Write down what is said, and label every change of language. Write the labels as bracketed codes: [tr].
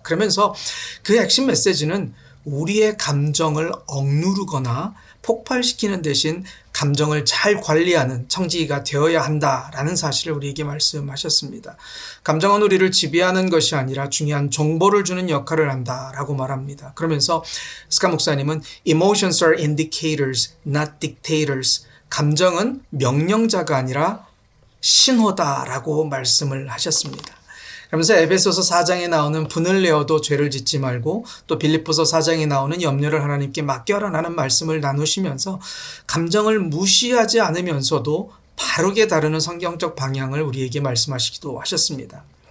[ko] 그러면서 그 핵심 메시지는 우리의 감정을 억누르거나 폭발시키는 대신 감정을 잘 관리하는 청지기가 되어야 한다라는 사실을 우리에게 말씀하셨습니다. 감정은 우리를 지배하는 것이 아니라 중요한 정보를 주는 역할을 한다라고 말합니다. 그러면서 스카 목사님은 [en] Emotions are indicators, not dictators. [ko] 감정은 명령자가 아니라 신호다라고 말씀을 하셨습니다. 그러면서 에베소서 4장에 나오는 분을 내어도 죄를 짓지 말고 또 빌립보서 4장에 나오는 염려를 하나님께 맡겨라라는 말씀을 나누시면서 감정을 무시하지 않으면서도 바르게 다루는 성경적 방향을 우리에게 말씀하시기도 하셨습니다.